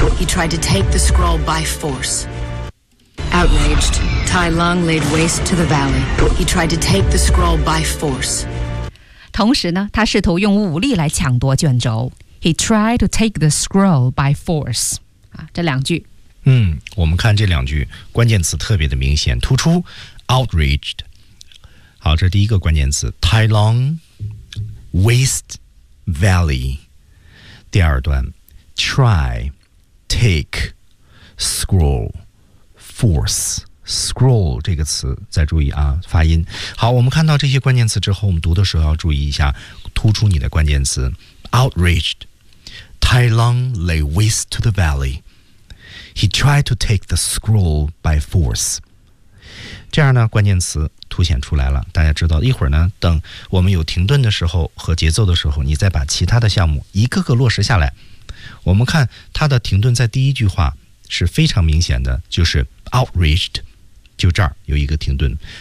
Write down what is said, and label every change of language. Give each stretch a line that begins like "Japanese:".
English: He tried to take the scroll by force. Outraged, Tai Long laid waste to the valley. He tried to take the scroll by force.
Chinese: 同时呢，他试图用武力来抢夺卷轴。
English: He tried to take the scroll by force.
Chinese: 啊，这两句。嗯，我们看这两句关键词特别的明显突出。 Outraged. 好，这是第一个关键词。
English: Tai Long waste valley.
Chinese: 第二段 try
English: take, scroll, force, scroll
Chinese: 这个词，再注意啊，发音。好，我们看到这些关键词之后，我们读的时候要注意一下，突出你的关键词。
English: Outraged, Tai Lung lay waste to the valley. He tried to take the scroll by force.
Chinese: 这样呢关键词凸显出来了，大家知道一会儿呢等我们有停顿的时候和节奏的时候，你再把其他的项目一个个落实下来。我们看它的停顿在第一句话是非常明显的，就是 outraged， 就这儿有一个停顿。